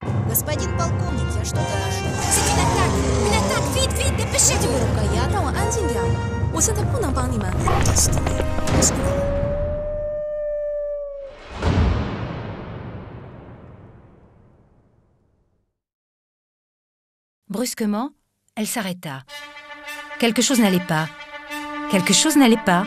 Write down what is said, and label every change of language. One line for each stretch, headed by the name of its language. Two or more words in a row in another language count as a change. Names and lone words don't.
Russian: Господин полковник, я что-то нашел.
French: C'est une attaque, vite, vite, dépêchez-vous.
Chinese: 这个呀，让我安静点。我现在不能帮你们。
French: Brusquement, elle s'arrêta. Quelque chose n'allait pas. Quelque chose n'allait pas.